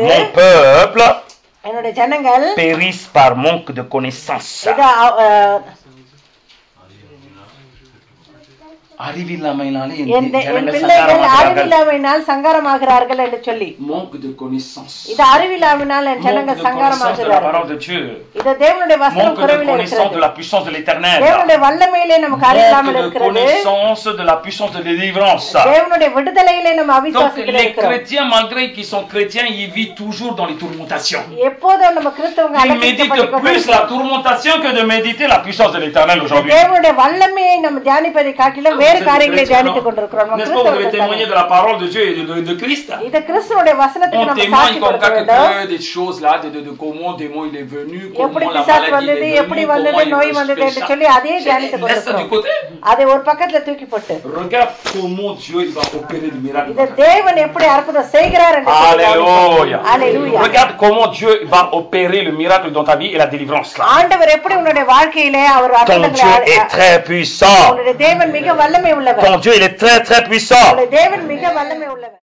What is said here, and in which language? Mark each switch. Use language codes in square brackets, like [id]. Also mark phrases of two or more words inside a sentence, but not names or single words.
[fr] mon peuple [ta] என்னுடைய ஜனங்கள் [fr] périssent par manque de connaissance. [ta] இத அறிவில்லாமையினாலே என் ஜனங்கள் பிள்ளைகள் சங்காரமாகிறார்கள். அறிவில்லாமையினால் சங்காரமாகிறார்கள் என்று சொல்லி. [fr] Manque de connaissance. [ta] இது அறிவில்லாமையினால் என் [fr] Manque [ta] ஜனங்கள் [fr] de connaissance de la [ta] சங்காரமாகிறார்கள். [fr] parole de Dieu. [ta] இது தேவனுடைய வசனம் [fr] Manque de [ta] குறைவிலே [fr] connaissance de [ta] இருக்கிறது. [fr] la puissance de l'éternel. [ta] தேவனுடைய வல்லமையிலே நமக்கு அறிவில்லாமல் [fr] Manque de [ta] இருக்கிறது. [fr] connaissance de la puissance de délivrance. [ta] தேவனுடைய விடுதலையிலே நம்ம [fr] Donc [ta] அவிசுவாசத்திலே [fr] les [ta] இருக்கிறோம். [fr] chrétiens, malgré qu'ils sont chrétiens, ils vivent toujours dans les tourmentations. [ta] எப்போதும் நம்ம கிறிஸ்தவங்க [fr] Ils méditent plus la tourmentation que de méditer la puissance de l'éternel aujourd'hui. [ta] தேவனுடைய வல்லமையை நம்ம தியானிப்பதை காட்டிலும் வேறு காரியங்களை தியானித்துக் கொண்டிருக்கிறோம். [fr] N'est-ce pas, vous avez témoigné de la parole de Dieu et de Christ? [ta] இது கிறிஸ்துவோட வசனத்துக்கு [fr] On [ta] நம்ம [fr] témoigne [ta] சாட்சி [fr] comme [ta] கொடுக்க [fr] ça [ta] வேண்டும். [fr] que des choses là, de comment le démon il est venu, [ta] எப்படி [fr] comment la [ta] பிசாசு [fr] maladie [ta] வந்தது, [fr] est [ta] எப்படி [fr] venue, [ta] வந்தது, [fr] comment [ta] நோய் [fr] il [ta] வந்தது என்று [fr] fait [ta] சொல்லி [fr] ça. [ta] அதே தியானித்துக் [fr] Laisse ça du [ta] கொண்டிருக்கிறோம். [fr] côté. [ta] அதை ஒரு பக்கத்துல தூக்கி போட்டு [fr] Regarde comment Dieu il va opérer le miracle. [ta] இத தேவன் எப்படி அற்புதம் செய்கிறார் என்று [fr] Alléluia. Alléluia. Regarde comment Dieu va opérer le miracle dans ta vie et la délivrance là. [ta] ஆண்டவர் எப்படி உன்னுடைய வாழ்க்கையிலே அவர் [fr] Ton [ta] அற்புதங்களை [fr] Dieu est très puissant. [ta] உன்னுடைய தேவன் மிக வல்லமை உள்ளவர். [fr] Ton Dieu il est très très puissant. [ta] உன்னுடைய தேவன் மிக வல்லமை உள்ளவர்.